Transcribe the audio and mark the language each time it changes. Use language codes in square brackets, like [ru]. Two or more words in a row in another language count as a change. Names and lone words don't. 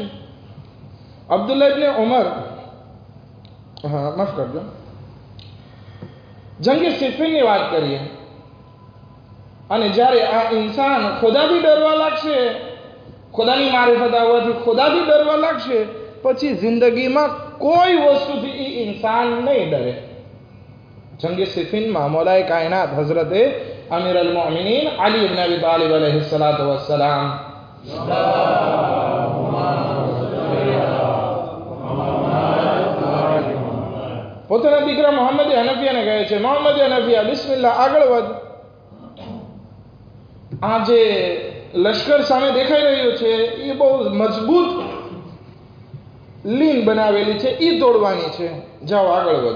[gu] અબ્દુલ્લાહ ઇબ્ન ઉમર, માફ કરજો, જંગે સિફીનની વાત કરીએ, અને જ્યારે આ ઇન્સાન ખુદાથી ડરવા લાગશે, ખુદાની મારિફત આવવાથી ખુદાથી ડરવા લાગશે, પછી જિંદગીમાં કોઈ વસ્તુથી એ ઇન્સાન નહીં ડરે. જંગે સિફીનમાં મૌલાએ કાયનાત હઝરતે અમીર અલ મોમિનીન અલી ઇબ્ન અબી તાલિબ [ar] عليه الصلاة والسلام [gu] પોતાના દીકરા મોહમ્મદ હનફિયાને કહે છે, મોહમ્મદ હનફિયા બિસ્મિલ્લાહ, આગળ વધ. આ જે લશ્કર સામે દેખાઈ રહ્યું છે એ બહુ મજબૂત લીન બનાવેલી છે, એ તોડવાની છે, જાઓ આગળ વધો.